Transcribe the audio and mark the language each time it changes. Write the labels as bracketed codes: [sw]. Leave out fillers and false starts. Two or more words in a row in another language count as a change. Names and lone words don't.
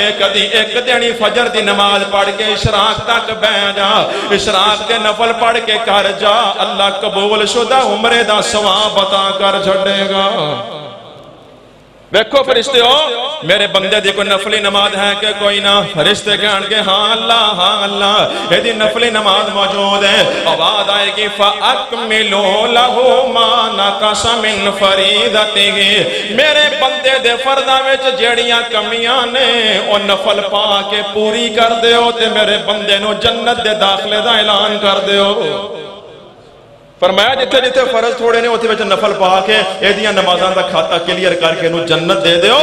[pa] کدی اک دن ہی فجر دی نماز پڑھ کے اشراق تک بہہ جا، اشراق کے نفل پڑھ کے کر جا، اللہ قبول شدہ عمرے دا ثواب عطا کر چھڈے گا. ویکھو فرشتے ہو میرے بندے دی کوئی نفلی نماز ہے کہ کوئی نا. فرشتے کہن گے ہاں اللہ ایدی نفلی نماز موجود ہے. آواز آئے گی [ar] فأكملوا له ما نقص من فريضته, [pa] میرے بندے دے فرضاں وچ جیہڑیاں کمیاں نے او نفل پا کے پوری کر دیو تے میرے بندے نوں جنت دے داخلے دا اعلان کر دیو. فرمایا جتھے جتھے فرض تھوڑے نے اوتھے وچ نفل پا کے ایدیاں نمازاں دا کھاتہ کلیئر کر کے اینوں جنت دے دیو.